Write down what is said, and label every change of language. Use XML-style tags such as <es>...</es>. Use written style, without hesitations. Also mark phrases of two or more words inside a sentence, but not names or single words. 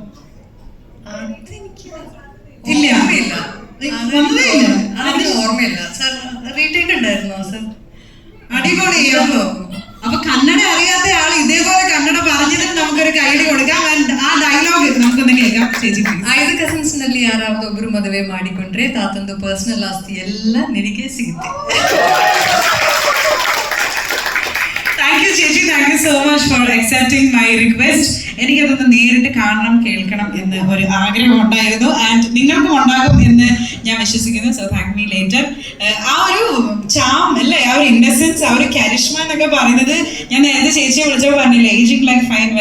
<ml>ഇല്ല, ഓർമ്മയില്ല. വന്നതേയില്ല. അതിന് ഓർമ്മയില്ല. സാർ റീടേക്ക് ഉണ്ടായിരുന്നോ സാർ? അടിപൊളിയോ. അപ്പൊ കന്നഡ അറിയാത്ത ആൾ ഇതേപോലെ കന്നഡ പറഞ്ഞതിന് നമുക്കൊരു കൈയടി കൊടുക്കാം. ആ ഡയലോഗ് നമുക്കൊന്ന് കേൾക്കാം ചേച്ചി.</ml> <kn>5 ಕಸಿನ್ಸ್ನಲ್ಲಿ ಯಾರಾவது ಒಬ್ರು ಮದುವೆ ಮಾಡಿಕೊಂಡ್ರೆ ತಾತಂದು ಪರ್ಸನಲ್ ಆಸ್ತಿ ಎಲ್ಲ ನಿನಗೆ ಸಿಗುತ್ತೆ.</kn> <en>thank you ചേച്ചി, thank you so much for accepting my request.</en> <ml>എനിക്കതൊന്ന് നേരിട്ട് കാണണം, കേൾക്കണം എന്ന് ഒരു ആഗ്രഹം ഉണ്ടായിരുന്നു. ആൻഡ് നിങ്ങൾക്കും ഉണ്ടാകും എന്ന് ഞാൻ വിശ്വസിക്കുന്നു.</ml> <en>so thank me later.</en> <ml>ആ ഒരു ചാം അല്ലേ, ആ ഒരു ഇന്നസെൻസ്, ആ ഒരു കരിഷ്മ എന്നൊക്കെ പറയുന്നത് ഞാൻ നേരത്തെ ചേച്ചിയെ വിളിച്ചപ്പോൾ പറഞ്ഞില്ലേ,</ml> <en>ageing like fine wine.</en>